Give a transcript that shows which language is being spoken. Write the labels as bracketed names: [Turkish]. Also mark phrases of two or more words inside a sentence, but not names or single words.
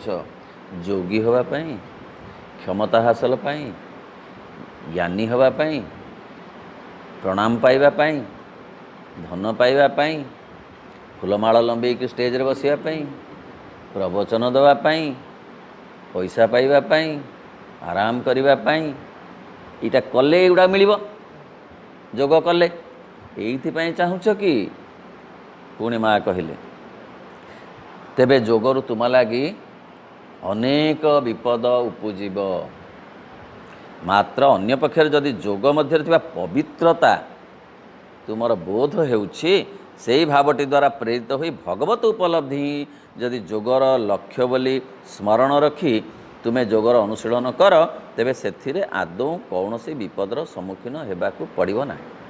[Odia] ଯୋଗୀ ହେବା ପାଇଁ, କ୍ଷମତା ହାସଲ ପାଇଁ, ଜ୍ଞାନୀ ହେବା ପାଇଁ, ପ୍ରଣାମ ପାଇବା ପାଇଁ, ଧନ ପାଇବା ପାଇଁ, ଫୁଲମାଳ ଲମ୍ବେଇକି ଷ୍ଟେଜରେ ବସିବା ପାଇଁ, ପ୍ରବଚନ ଦେବା ପାଇଁ, ପଇସା ପାଇବା ପାଇଁ, ଆରାମ କରିବା ପାଇଁ, ଏଇଟା କଲେ ଏଗୁଡ଼ା ମିଳିବ। ଯୋଗ କଲେ ଏଇଥିପାଇଁ ଚାହୁଁଛ କି? ପୁଣି ମା କହିଲେ, ତେବେ ଯୋଗରୁ ତୁମ ଲାଗି ଅନେକ ବିପଦ ଉପୁଜିବ। ମାତ୍ର ଅନ୍ୟ ପକ୍ଷର ଯଦି ଯୋଗ ମଧ୍ୟ ପବିତ୍ରତା ତୁମର ବୋଧ ହେଉଛି ସେହି ଭାବଟି ଦ୍ୱାରା ପ୍ରେରିତ ହୋଇ ଭଗବତ ଉପଲବ୍ଧି ଯଦି ଯୋଗର ଲକ୍ଷ୍ୟ ବୋଲି ସ୍ମରଣ ରଖି ତୁମେ ଯୋଗର ଅନୁଶୀଳନ କର ତେବେ ସେଥିରେ ଆଦୌ କୌଣସି ବିପଦର ସମ୍ମୁଖୀନ ହେବାକୁ ପଡ଼ିବ ନାହିଁ।